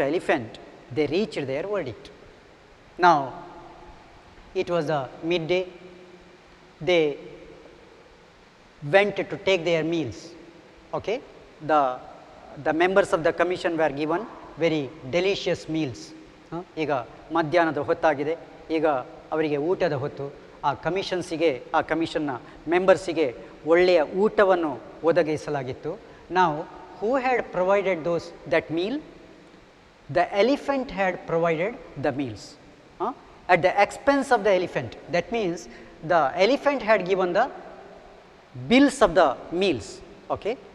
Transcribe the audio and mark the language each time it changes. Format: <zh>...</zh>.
<en>Elephant, they reached their verdict. Now it was a midday. They went to take their meals. Okay, the members of the commission were given very delicious meals.</en> <kn>ಈಗ ಮಧ್ಯಾಹ್ನದ ಹೊತ್ತಾಗಿದೆ, ಈಗ ಅವರಿಗೆ ಊಟದ ಹೊತ್ತು. ಆ ಕಮಿಷನ್ನ ಮೆಂಬರ್ಸಿಗೆ ಒಳ್ಳೆಯ ಊಟವನ್ನು ಒದಗಿಸಲಾಗಿತ್ತು.</kn> <en>Now who had provided that meal? The elephant had provided the meals. At the expense of the elephant. That means the elephant had given the bills of the meals. Okay.</en>